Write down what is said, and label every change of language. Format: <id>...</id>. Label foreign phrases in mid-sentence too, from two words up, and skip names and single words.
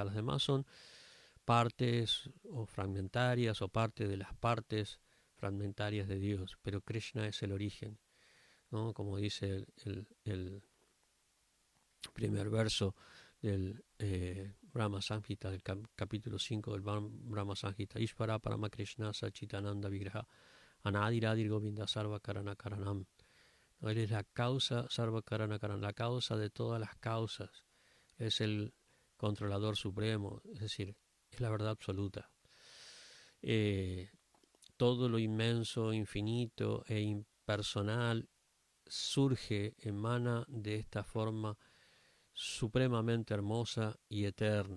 <es>Las demás son partes o fragmentarias o parte de las partes fragmentarias de Dios, pero Krishna es el origen, ¿no? Como dice el primer verso del Brahma Samhita, del capítulo 5 del Brahma Samhita,</es> <sa>Ishvara Parama Krishna Sachitananda Vigraha Anadiradir Govinda Sarva Karana Karanam.</sa> <es>¿No? Él es la causa,</es> <sa>Sarva Karana Karanam,</sa> <es>la causa de todas las causas. Es el controlador supremo, es decir, es la verdad absoluta. Todo lo inmenso, infinito e impersonal surge, emana de esta forma supremamente hermosa y eterna.</es>